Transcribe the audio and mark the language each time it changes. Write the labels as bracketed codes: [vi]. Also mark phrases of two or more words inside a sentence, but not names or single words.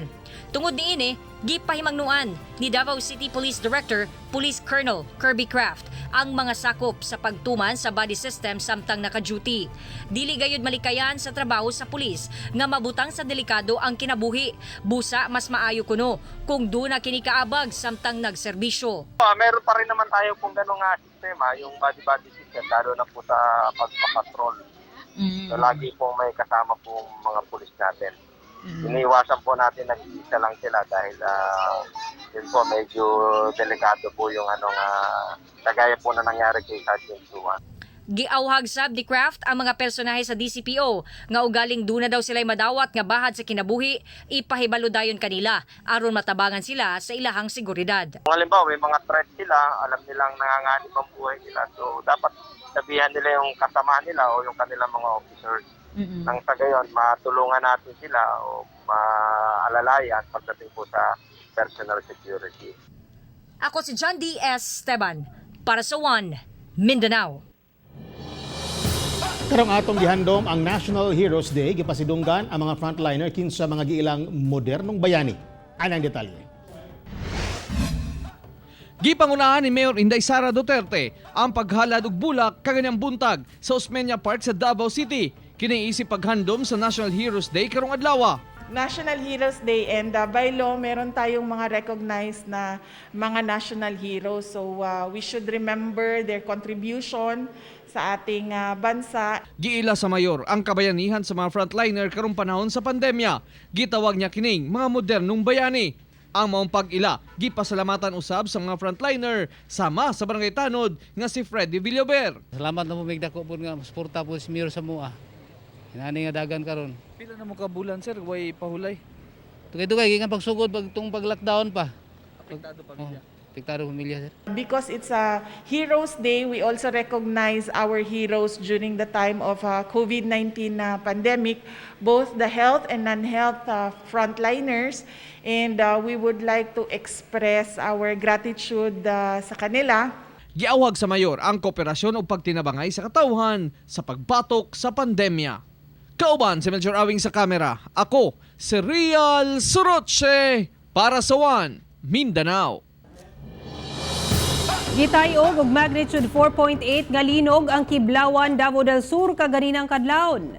[ceb] Tungod niini, gipahimangnuan ni Davao City Police Director Police Colonel Kirby Craft ang mga sakop sa pagtuman sa [en] body system [ceb] samtang naka-duty. Dili gayud malikayan sa trabaho sa pulis nga mabutang sa delikado ang kinabuhi. Busa mas maayo kuno kung duna kini kaabag samtang nagserbisyo. [tl] Meron pa rin naman tayo kung ganong sistema, yung [en] body-body system, [tl] lalo na po sa pagpapatrol. So, lagi pong may kasama pong mga pulis natin. Iniiwasan po natin nag-iisa lang sila dahil yun po medyo delikado po yung kagaya po na nangyari kay Sergeant Suwan. [ceb] Giawhag sab di Craft ang mga personahe sa DCPO nga ugaling duna daw sila'y madawat nga bahad sa kinabuhi, ipahibalo dayon kanila aron matabangan sila sa ilahang seguridad. [tl] Kung halimbawa may mga threat sila, alam nilang nanganganib ang buhay nila, so dapat sabihan nila yung kasama nila o yung kanilang mga officers. Nang sa gayon, matulungan natin sila o maalalayan pagdating po sa [en] personal security. [ceb] Ako si John D. S. Esteban para sa One Mindanao. Karong atong gihandom ang National Heroes Day, gipasidunggan ang mga frontliner kinsa mga giilang modernong bayani. Anang detalye. Gipangunahan ni Mayor Inday Sara Duterte ang paghalad og bulak kaganyang buntag sa Osmeña Park sa Davao City. Kiniisip paghandom sa National Heroes Day karong adlaw. [en] National Heroes Day, and by law, [tl] meron tayong mga recognized na mga [en] national heroes. So we should remember their contribution [tl] sa ating bansa. [ceb] Giila sa mayor ang kabayanihan sa mga frontliner karong panahon sa pandemya. Gitawag niya kining mga modernong bayani. Ang maong pag-ila, gipasalamatan usab sa mga frontliner sama sa Barangay Tanod nga si Freddy Villaber. Salamat na mo migdako po nga suporta po si Mayor sa mua. Inani nga dagan karon. Pila na mo ka bulan sir, way pahulay. Tugay-tugay nga pagsugod pagtung pag-lockdown pa. Apektado pamilya. Apektado pamilya sir. [en] Because it's a Heroes Day, we also recognize our heroes during the time of COVID-19 pandemic, both the health and non-health frontliners. And we would like to express our gratitude [tl] sa kanila. [ceb] Giawhag sa mayor ang kooperasyon o pagtinabangay sa katawhan sa pagbatok sa pandemya. Kauban si Melchor Awing sa kamera, ako si Real Soroche para sa One Mindanao. Gitayog og magnitude 4.8 nga linog ang Kiblawan, Davao del Sur kaganinang kadlawon.